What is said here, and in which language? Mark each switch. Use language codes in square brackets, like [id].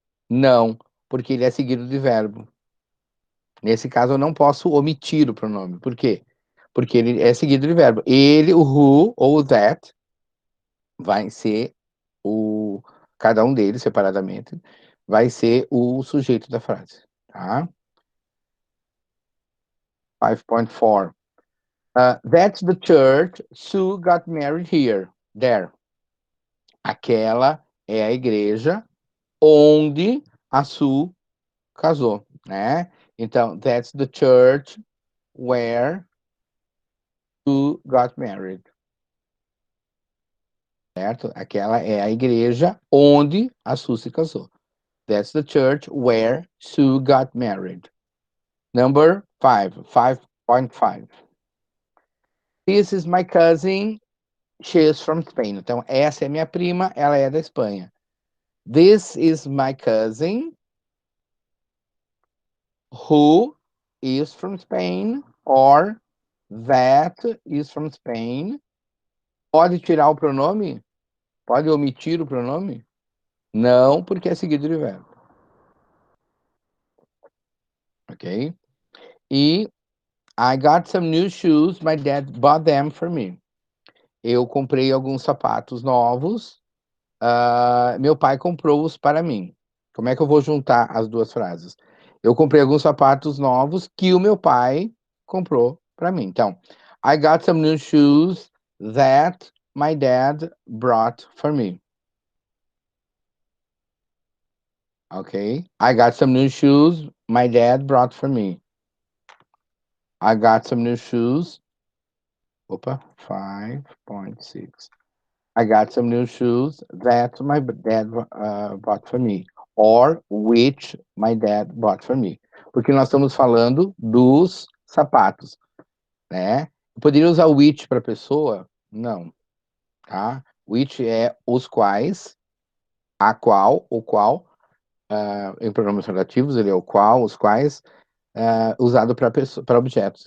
[pt] Não, porque ele é seguido de verbo. Nesse caso, eu não posso omitir o pronome. Por quê? Porque ele é seguido de verbo. Ele, o who ou o that, vai ser cada um deles separadamente, vai ser o sujeito da frase. Tá? 5.4. [en] That's the church Sue got married here. There. [pt] Aquela é a igreja onde a Sue casou, né? Então, [en] that's the church where Sue got married. [pt] Certo? Aquela é a igreja onde a Sue se casou. [en] That's the church where Sue got married. Number 5, 5.5. This is my cousin She is from Spain. [pt] Então, essa é minha prima, ela é da Espanha. [en] This is my cousin who is from Spain, or that is from Spain. [pt] Pode tirar o pronome? Pode omitir o pronome? Não, porque é seguido de verbo. Ok? [en] E I got some new shoes, my dad bought them for me. [pt] Eu comprei alguns sapatos novos, meu pai comprou-os para mim. Como é que eu vou juntar as duas frases? Eu comprei alguns sapatos novos que o meu pai comprou para mim. Então, [en] I got some new shoes that my dad brought for me. Ok? I got some new shoes my dad brought for me. I got some new shoes. Opa, 5.6. I got some new shoes that my dad bought for me. Or which my dad bought for me. [pt] Porque nós estamos falando dos sapatos, né? Eu poderia usar which para pessoa? Não, tá? Which é os quais, a qual, o qual, em pronomes relativos, ele é o qual, os quais, usado para objetos.